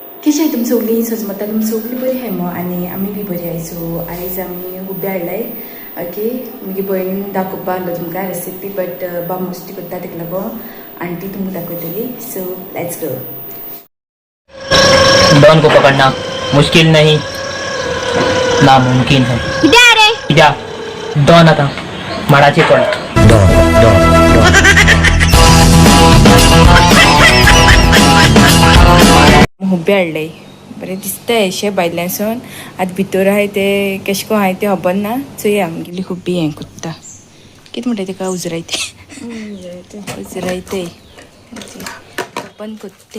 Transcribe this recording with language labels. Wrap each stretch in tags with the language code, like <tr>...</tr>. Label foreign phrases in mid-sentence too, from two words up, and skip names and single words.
<kok>कशी तुम सगळीं सजमता तुम सगळीं बरी हाय मो आनी आमी बी बरी आहाय. सो आयज आमी हुबे हाडलाय. ओके मगे भयण दाखोवपा आसलो तुमकां रेसिपी बट बा मस्ती करता ताका लागून आंटी तुमकां दाखयतली.</kok> <en>So let's go.</en> <hi>डॉन को पकड़ना मुश्किल नहीं नामुमकिन है.</hi> <kok>क्या डॉन आता माडाची पड हुबे हाडलंय. बरें दिसताय अशें भायल्यानसून. आतां भितर आहाय ते केशको आहाय ते खबर ना. चोया आमगेली हुबी हें कोत्ता. कितें म्हणटाय तेका उजरायते उजरायते ओपन कोत्ते.</kok>